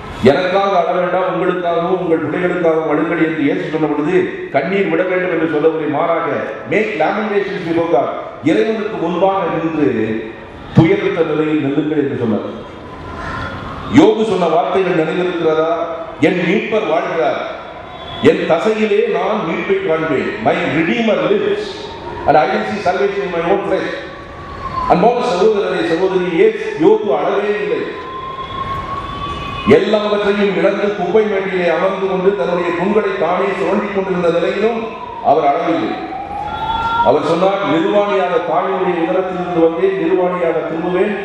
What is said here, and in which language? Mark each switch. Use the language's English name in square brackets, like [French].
[Tamil] எனக்காக அழ வேண்டாம், உங்களுக்காகவும் உங்கள் பிள்ளைகளுக்காகவும் அழுங்கள் என்று இயேசு சொன்ன பொழுது கண்ணீர் விட வேண்டும் என்று சொல்லவில்லை. மாறாக [English] make lamentations before God, [Tamil] இறைவனுக்கு முன்பாக நின்று துயரித்த நிலையில் நில்லுங்கள் என்று சொன்னார். யோபு சொன்ன வார்த்தைகள் நினைவிருக்கிறதா? என் மீட்பர் வாழ்கிறார், என் தசையிலே நான் மீட்பை காண்பேன். [English] My redeemer lives and I will see salvation in my own flesh. [Tamil] அன்பான சகோதரரை சகோதரியே, யோபு அழவே இல்லை. எல்லாவற்றையும் இழந்து குப்பை மேட்டிலே அமர்ந்து கொண்டு தன்னுடைய புண்களை தானே சுரண்டிக் கொண்டிருந்த நிலையிலும் அவர் அழவில்லை. அவர் சொன்னார், நிர்வாணியாக தாயினுடைய உதரத்திலிருந்து வந்தேன், நிர்வாணியாக திரும்புவேன்.